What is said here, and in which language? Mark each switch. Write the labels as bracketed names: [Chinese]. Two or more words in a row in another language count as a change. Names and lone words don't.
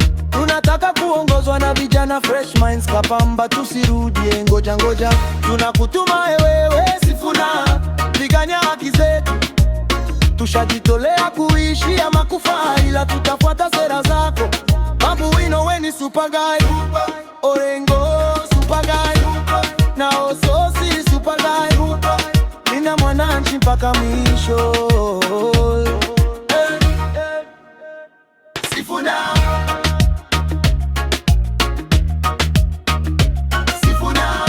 [Swahili] Tunataka kuongozwa na vijana [English] fresh minds, [Swahili] kapamba tusirudie ngoja ngoja. Tunakutuma wewe Sifuna, pigania haki zetu. Tushajitolea kuishi ama kufa, ila tutafuata sera zako. Babu Wino, we ni [English] super guy. [Swahili] Orengo, [English] super guy. [Swahili] Na Ososi, [English] super guy. [Swahili] Linda mwananchi mpaka mwisho. Sifuna. Sifuna.